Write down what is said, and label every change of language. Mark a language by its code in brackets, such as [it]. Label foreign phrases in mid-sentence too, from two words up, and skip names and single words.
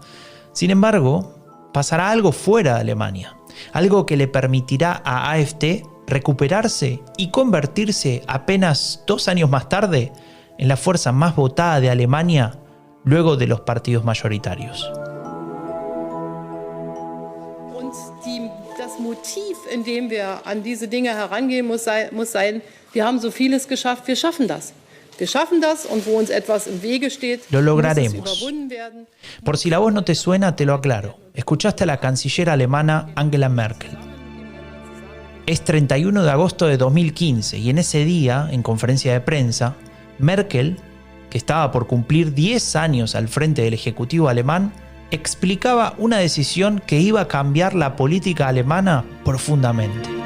[es] Sin embargo, pasará algo fuera de Alemania, algo que le permitirá a AfD recuperarse y convertirse apenas 2 años más tarde en la fuerza más votada de Alemania luego de los partidos mayoritarios. [de] Das Motiv, in dem wir an diese Dinge herangehen, muss sein, wir haben so vieles geschafft, wir schaffen das. Wir schaffen das und wo uns etwas im Wege steht, [es] lo lograremos. [de] muss es überwunden werden. [es] Por si la voz no te suena, te lo aclaro. Escuchaste a la canciller alemana Angela Merkel. Es 31 de agosto de 2015 y en ese día, en conferencia de prensa, Merkel, que estaba por cumplir 10 años al frente del Ejecutivo alemán, explicaba una decisión que iba a cambiar la política alemana profundamente.